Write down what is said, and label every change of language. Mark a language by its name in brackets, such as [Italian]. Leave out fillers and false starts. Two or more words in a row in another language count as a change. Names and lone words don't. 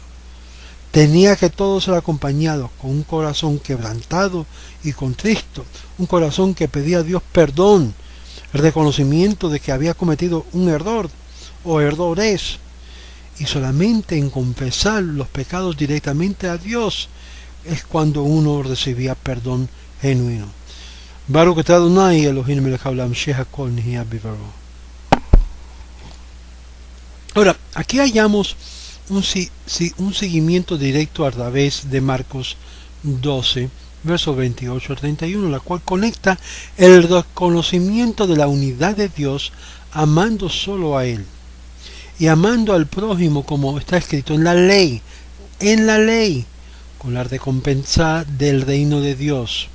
[Spanish] Tenía que todo ser acompañado con un corazón quebrantado y contristo, un corazón que pedía a Dios perdón, el reconocimiento de que había cometido un error o errores, y solamente en confesar los pecados directamente a Dios es cuando uno recibía perdón genuino. [Hebrew] ברוך אתה אדוני אלוהינו מלך העולם שהכל נהיה בדברו. [Spanish] Ahora, aquí hallamos un seguimiento directo a través de Marcos 12, versos 28 al 31, la cual conecta el reconocimiento de la unidad de Dios amando solo a Él y amando al prójimo como está escrito en la ley, con la recompensa del reino de Dios.